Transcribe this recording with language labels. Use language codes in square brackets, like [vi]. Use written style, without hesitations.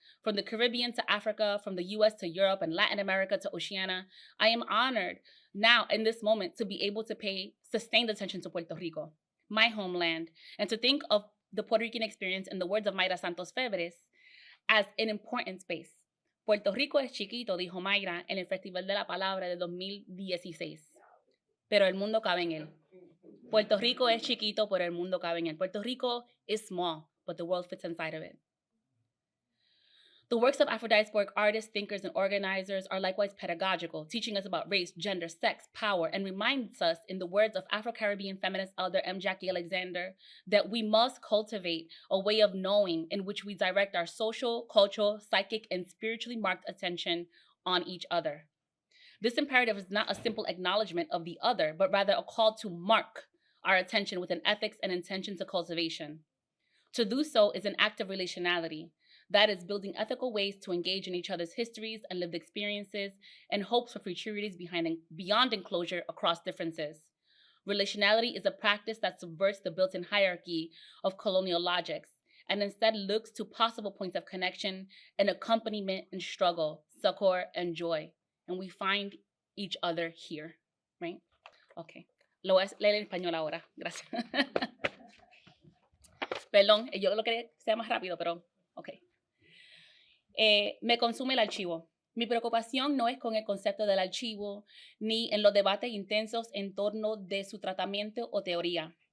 [en] From the Caribbean to Africa, from the US to Europe and Latin America to Oceania, I am honored now in this moment to be able to pay sustained attention to Puerto Rico, my homeland, and to think of the Puerto Rican experience, in the words of Mayra Santos Febres, as an important space. [es] Puerto Rico es chiquito, dijo Mayra en el Festival de la Palabra de 2016, pero el mundo cabe en él. Puerto Rico es chiquito, pero el mundo cabe en él. [en] Puerto Rico is small, but the world fits inside of it. The works of Afro-diasporic artists, thinkers, and organizers are likewise pedagogical, teaching us about race, gender, sex, power, and reminds us, in the words of Afro-Caribbean feminist elder M. Jackie Alexander, that we must cultivate a way of knowing in which we direct our social, cultural, psychic, and spiritually marked attention on each other. This imperative is not a simple acknowledgement of the other, but rather a call to mark our attention with an ethics and intention to cultivation. To do so is an act of relationality. That is building ethical ways to engage in each other's histories and lived experiences and hopes for futurities beyond enclosure across differences. Relationality is a practice that subverts the built-in hierarchy of colonial logics and instead looks to possible points of connection and accompaniment and struggle, succor and joy. And we find each other here, right? Okay. [es] Lo voy a leer en español ahora. Gracias. Perdón, yo lo quería que sea más rápido, pero ok. Me consume el archivo. Mi preocupación no es con el concepto del archivo ni en los debates intensos en torno de su tratamiento o teoría.